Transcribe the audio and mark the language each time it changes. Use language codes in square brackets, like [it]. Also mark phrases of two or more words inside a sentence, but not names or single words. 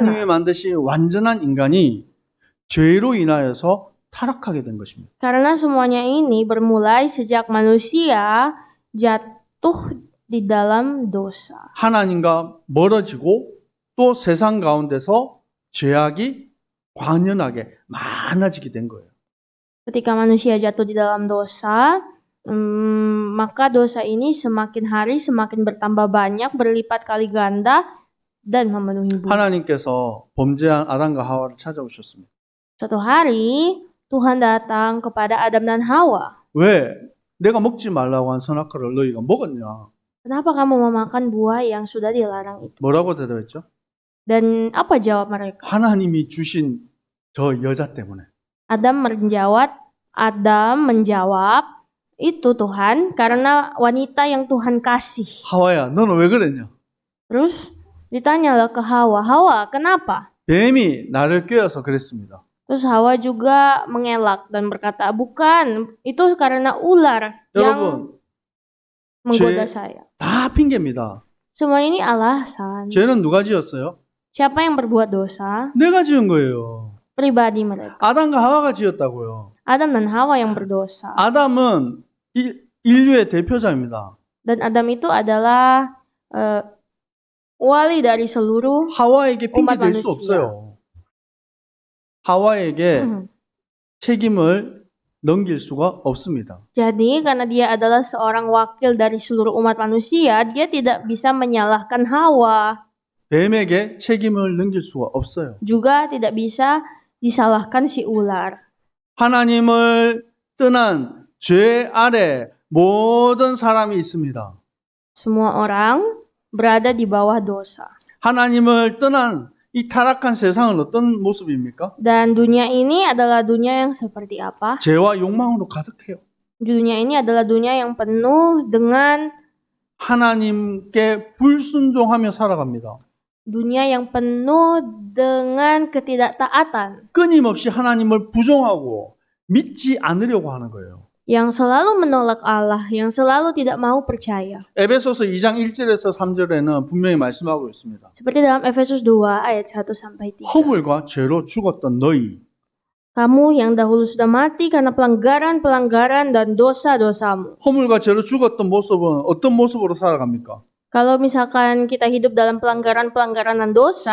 [ko] 하나님이 만드신 완전한 인간이 죄로 인하여서 타락하게 된 것입니다. [id] Karena semuanya ini bermulai sejak manusia jatuh di dalam dosa. [ko] 하나님과 멀어지고 또 세상 가운데서 죄악이 관연하게 많아지게 된 거예요. [id] Ketika manusia jatuh di dalam dosa, maka dosa ini semakin hari semakin bertambah banyak, berlipat kali ganda dan memenuhi bumi. [ko] 하나님께서 범죄한 아담과 하와를 찾아오셨습니다. [id] Suatu hari Tuhan datang kepada Adam dan Hawa. [ko] 왜? 내가 먹지 말라고 한 선악과를 너희가 먹었냐? [id] Kenapa kamu memakan buah yang sudah dilarang itu? [ko] 뭐라고 대답했죠? [id] Dan apa jawab mereka? [ko] 하나님이 주신 저 여자 때문에. [id] Adam menjawab, itu Tuhan karena wanita yang Tuhan kasih. [ko] 하와야, 너는 왜 그랬냐? [id] Terus ditanyalah ke Hawa, Hawa kenapa? [ko] 뱀이 나를 꿰어서 그랬습니다. [id] Terus Hawa juga mengelak dan berkata, bukan, itu karena ular yang [ko] 여러분, [id] menggoda saya. [ko] 다 핑계입니다. [id] Semua ini alasan. [ko] 죄는 누가 지었어요? [id] Siapa yang berbuat dosa? [ko] 내가 지은 거예요. [id] Pribadi mereka. [ko] 아담과 하와가 지었다고요. [id] Adam dan Hawa yang berdosa. [ko] 아담은 인류의 대표자입니다. [id] Dan Adam itu adalah wali dari seluruh [ko] 하와에게 핑계 [id] umat [ko] 댈 수 [id] manusia. [ko] 없어요. 하와에게 책임을 넘길 수가 없습니다. [id] Jadi karena dia adalah seorang wakil dari seluruh umat manusia, dia tidak bisa menyalahkan Hawa. [ko] 뱀에게 책임을 넘길 수가 없어요. [id] Juga tidak bisa disalahkan si ular. [ko] 하나님을 떠난 죄 아래 모든 사람이 있습니다. [id] Semua orang berada di bawah dosa. [ko] 하나님을 떠난 이 타락한 세상은 어떤 모습입니까? [id] Dan dunia ini adalah dunia yang seperti apa? [ko] 죄와 욕망으로 가득해요. [id] Dunia ini adalah dunia yang penuh dengan [ko] 하나님께 불순종하며 살아갑니다. [id] dunia yang penuh dengan ketidaktaatan. [ko] 끊임없이 하나님을 부정하고 믿지 않으려고 하는 거예요. [id] Yang selalu menolak Allah, yang selalu tidak mau percaya. [ko] 에베소서 2장 1절에서 3절에는 분명히 말씀하고 있습니다. [id] Seperti dalam Efesus 2 ayat 1-3. [ko] 허물과 죄로 죽었던 너희 [id] Kamu yang dahulu sudah mati karena pelanggaran-pelanggaran dan dosa-dosamu. [ko] 허물과 죄로 죽었던 모습은 어떤 모습으로 살아갑니까? [id] Kalau misalkan kita hidup dalam pelanggaran-pelanggaran dan dosa,